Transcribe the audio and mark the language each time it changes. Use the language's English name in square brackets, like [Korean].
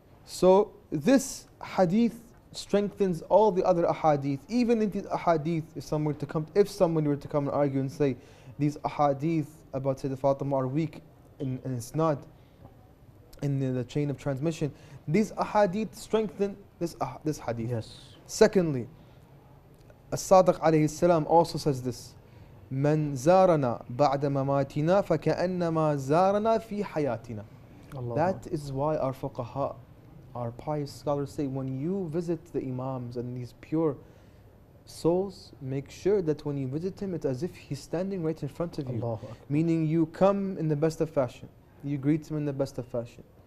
[English] So this hadith strengthens all the other ahadith. Even in these ahadith, if someone were to come and argue and say these ahadith about Sayyidah Fatima are weak and it's not in the chain of transmission, these ahadith strengthen this hadith. Yes. Secondly, [Arabic] As-Sadiq alayhi salam [English] also says this: [Arabic] من زارنا بعد مماتنا فكأنما زارنا في حياتنا. [English] That is why our fuqaha, our pious scholars say, when you visit the Imams and these pure souls, make sure that when you visit him, it's as if he's standing right in front of you. Meaning you come in the best of fashion. You greet him in the best of fashion.